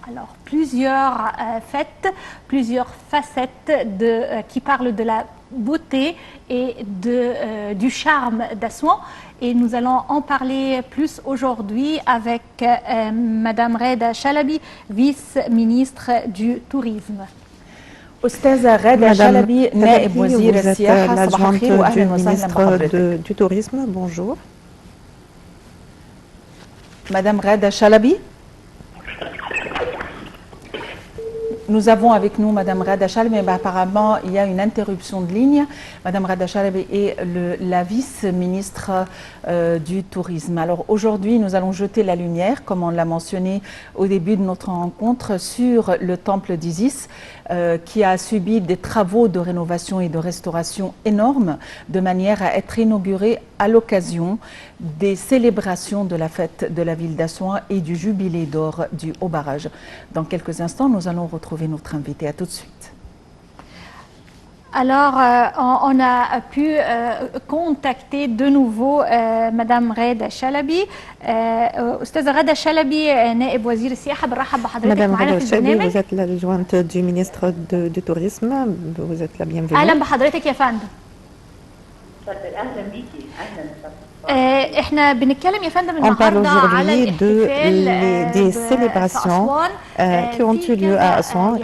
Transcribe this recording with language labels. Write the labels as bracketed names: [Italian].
[French] Alors, plusieurs fêtes, plusieurs facettes qui parlent de la beauté et du charme d'Assouan. Et nous allons en parler plus aujourd'hui avec Madame Reda Chalabi, vice-ministre du Tourisme. [Arabic] أستاذة غادة شلبي نائب وزير السياحة صباح الخير وأهلا وسهلا بحضرتك. [French] du tourisme, bonjour. Madame Reda Chalabi. Nous avons avec nous Madame Reda Chalabi, mais apparemment il y a une interruption de ligne. Madame Reda Chalabi est la vice-ministre du tourisme. Alors aujourd'hui, nous allons jeter la lumière, comme on l'a mentionné au début de notre rencontre, sur le temple d'Isis, qui a subi des travaux de rénovation et de restauration énormes, de manière à être inauguré à l'occasion des célébrations de la fête de la ville d'Assouan et du jubilé d'or du Haut Barrage. Dans quelques instants, nous allons retrouver notre invité. À tout de suite. Alors, on a pu contacter de nouveau Madame Reda Chalabi. [Arabic] أستاذة غادة شلبي نائب وزير السياحة، برحب بحضرتك معنا في البرنامج. [French] Vous êtes l'adjointe du ministre du tourisme. Vous êtes la bienvenue. [Arabic] أهلا بحضرتك يا فندم. اهلا بيكي، اهلا. احنا بنتكلم يا فندم [French] On parle [Arabic] النهارده على [French] aujourd'hui [Arabic] الاحتفال [French] des célébrations qui ont eu lieu à Assouan.